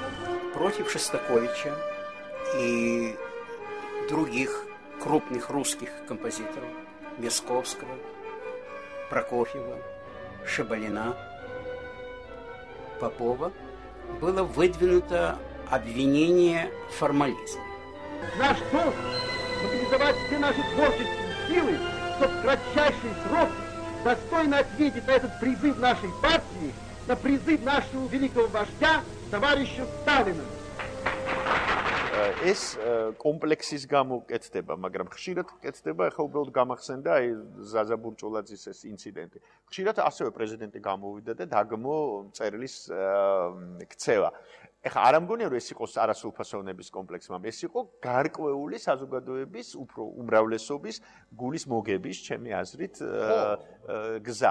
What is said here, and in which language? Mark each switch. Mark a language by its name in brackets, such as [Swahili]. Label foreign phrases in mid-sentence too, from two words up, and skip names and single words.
[Russian] Против Шостаковича и других крупных русских композиторов, Мясковского, Прокофьева, Шабалина, Попова, было выдвинуто обвинение в формализме. Наш долг мобилизовать все наши творческие силы, чтобы в кратчайший срок достойно ответить на этот призыв нашей партии, на призыв нашего великого вождя, товарища Сталина. [Georgian] ეს კომპლექსის გამო კეთდება, მაგრამ ხშირად კეთდება, ახლა უბრალოდ გამახსენდა აი ზაზა ბურჭულაძის ეს ინციდენტი. ხშირად ასევე პრეზიდენტი გამოვიდა და დაგმო წერილის ქცევა. ეხლა არ ამგონია რომ ეს იყოს არასრულფასოვნების კომპლექსი, მაგრამ ეს იყო გარკვეული საზოგადოების უფრო უმრავლესობის გულის მოგების, ჩემი აზრით, გზა.